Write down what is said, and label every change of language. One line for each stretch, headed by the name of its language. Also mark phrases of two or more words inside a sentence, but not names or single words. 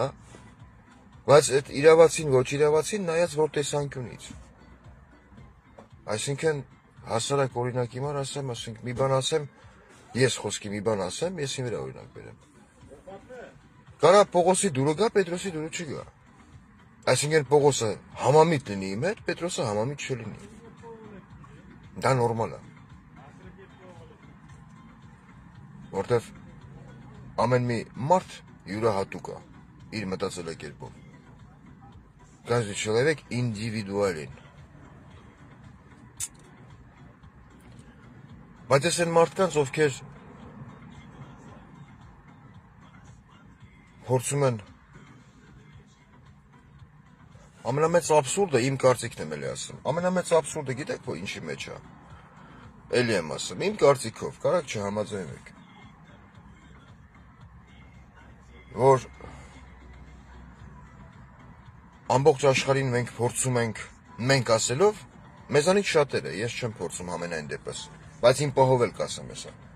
Armenian: Բայց այդ իրավացին, ոչ իրավացին նայած որ տեսանկյունից։ Այսինքն հասարակ օրինակ հիմար ասեմ, մի բան ասեմ, ես խոսքի մի բան ասեմ, ես իմ վրա օրինակ բերեմ։ Կարա Պողոսի դուրը գա, Պետրոսի դուրը չգա։ Այսինքն Պողոսը համամիտ լինի իմ հետ, Պետրոսը համամիտ չլինի։ Դա նորմալ է։ Որտեվ ամեն մի մարդ յուրահատուկ է իր մտածելակերպով։
Russian: Каждый человек индивидуален։
Armenian: Բայց ես այն մարդկանց, ովքեր փորձում են ամենամեծ աբսուրդը իմ կարծիքն եմ էլի ասում։ Ամենամեծ աբսուրդը գիտեք որ ինչի մեջ է։ Էլի եմ ասում, իմ կարծիքով, կարակ չհամաձայնեք։ Որ ամբողջ աշխարհին մենք փորձում ենք, մենք ասելով, մեզանից շատերը, ես չեմ փորձում ամենայն դեպս, բայց իմ պահով էլ կասեմ հեսա։